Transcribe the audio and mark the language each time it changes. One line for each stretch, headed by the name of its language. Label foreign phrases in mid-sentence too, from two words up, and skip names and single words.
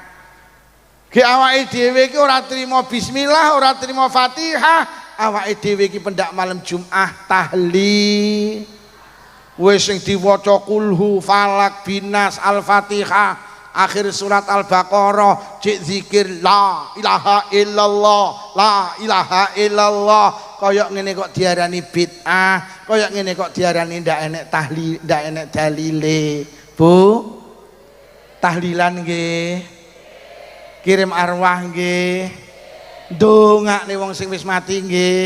Javanese: Ki awake dhewe iki ora trimo bismillah, ora trimo Fatihah, awake dhewe iki pendak malam Jumat tahlil. Wis sing diwaca kulhu, falak, binas, Al-Fatihah, akhir surat Al-Baqarah, cek zikir
Arabic: لا إله إلا الله لا إله إلا الله.
Javanese: Kaya ngene kok diarani bid'ah, kaya ngene kok diarani ndak enek tahlil, ndak enek dalile. Bu, tahlilan nggih. Kirim arwah nggih. Ndongakne wong sing wis mati nggih.